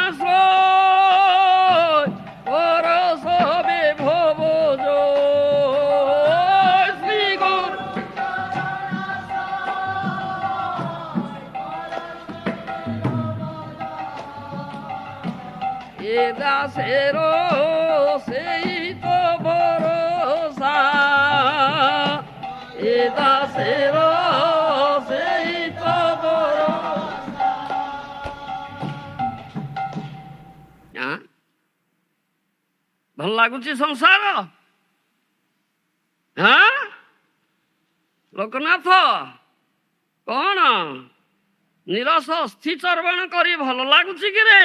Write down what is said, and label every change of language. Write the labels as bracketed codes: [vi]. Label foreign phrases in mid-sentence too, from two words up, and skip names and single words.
[bn] আশ্রয় কর সবে ভব শ্রী গুরু এ দাসের সেই তো ভরসা এ দাসের সেই তো ভরসা। [or] ଭଲ ଲାଗୁଛି ସଂସାର? ଲୋକନାଥ କଣ ନିରସ ଅସ୍ଥି ଚର୍ବଣ କରି ଭଲ ଲାଗୁଛି କି ରେ?